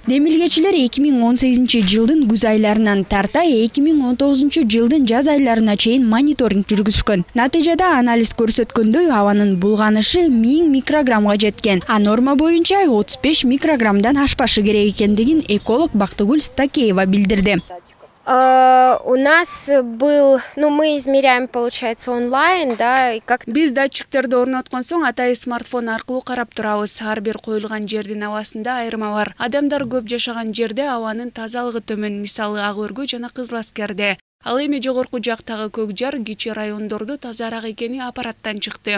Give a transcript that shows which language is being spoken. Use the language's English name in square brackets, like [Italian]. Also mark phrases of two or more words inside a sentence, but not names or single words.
[Kyrgyz] Демилгечилер 2018 жылдын күз айларынан тарта 2019 жылдын жаз айларына чейин мониторинг жүргүзүшкөн. Натыйжада анализ көрсөткөндөй абанын булганышы 1000 микрограммга жеткен, а норма боюнча 35 микрограммдан ашпашы керек экендигин эколог Бактыгүл Стакеева билдирди. [Russian] У нас был, мы измеряем, получается, онлайн, да, и как... [Kyrgyz] Биз датчиктерди орноткон соң атайы смартфон аркылуу карап турабыз. Ар бир коюлган жердин абасында айырма бар. Адамдар көп жашаган жерде абанын тазалыгы төмөн, мисалы Ак-Өргө жана Кызыласкерде. Ал эми жогорку жактагы көк жар кичи райондорду тазараак экени аппараттан чыкты.